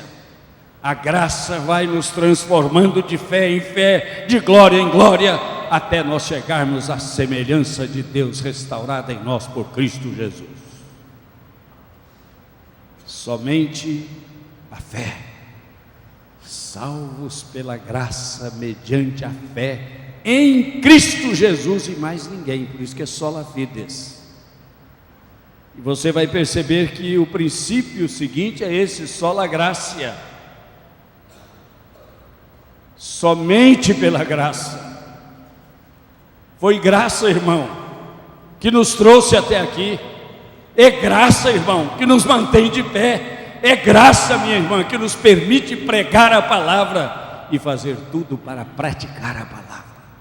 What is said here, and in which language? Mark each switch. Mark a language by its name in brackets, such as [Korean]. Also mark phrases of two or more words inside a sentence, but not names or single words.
[Portuguese] A graça vai nos transformando de fé em fé, de glória em glória, até nós chegarmos à semelhança de Deus restaurada em nós por Cristo Jesus. Somente a fé. Salvos pela graça, mediante a fé em Cristo Jesus e mais ninguém. Por isso que é [Latin] sola fides. [Portuguese] E você vai perceber que o princípio seguinte é esse: [Latin] sola gratia. [Portuguese] Somente pela graça. Foi graça, irmão, que nos trouxe até aqui. É graça, irmão, que nos mantém de pé. É graça, minha irmã, que nos permite pregar a palavra e fazer tudo para praticar a palavra.